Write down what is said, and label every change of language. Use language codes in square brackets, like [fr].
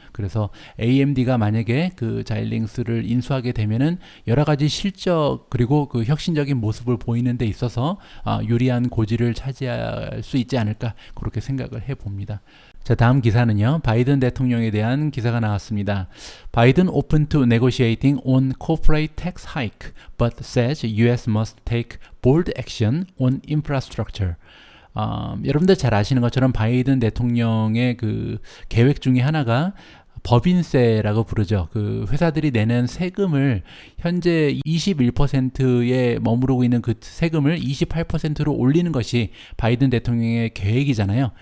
[ko] 그래서 AMD가 만약에 그 자일링스를 인수하게 되면은 여러 가지 실적 그리고 그 혁신적인 모습을 보이는 데 있어서 유리한 고지를 차지할 수 있지 않을까, 그렇게 생각을 해봅니다. 자, 다음 기사는요, 바이든 대통령에 대한 기사가 나왔습니다. [en] 바이든 open to negotiating on corporate tax hike, but says US must take bold action on infrastructure. [ko] 여러분들 잘 아시는 것처럼 바이든 대통령의 그 계획 중에 하나가 법인세라고 부르죠. 그 회사들이 내는 세금을 현재 21%에 머무르고 있는 그 세금을 28%로 올리는 것이 바이든 대통령의 계획이잖아요.